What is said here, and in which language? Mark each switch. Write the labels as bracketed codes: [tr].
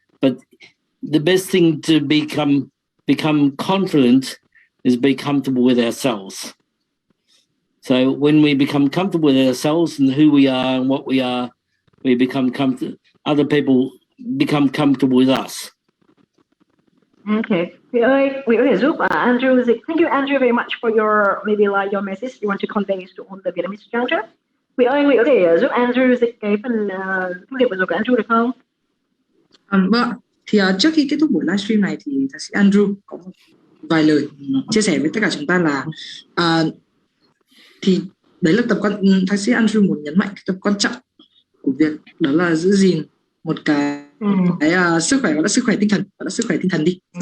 [en] But the best thing to become confident is be comfortable with ourselves. So when we become comfortable with ourselves and who we are and what we are, we become comfortable. Other people become comfortable with us. Okay. [vi] Vị ơi, Vị có thể giúp Andrew dịch. [en] Thank you, Andrew, very much for your message you want to convey to all the Vietnamese youngsters. [vi] Vị ơi, Vị có thể giúp Andrew dịch cái phần thông điệp vừa rồi của Andrew được không? Vâng. Thì trước khi kết thúc buổi livestream này thì thạc sĩ Andrew có một vài lời chia sẻ với tất cả chúng ta là thì đấy là thạc sĩ Andrew muốn nhấn mạnh cái tập quan trọng của việc đó là giữ gìn một cái sức khỏe, gọi là sức khỏe tinh thần, gọi là sức khỏe tinh thần đi.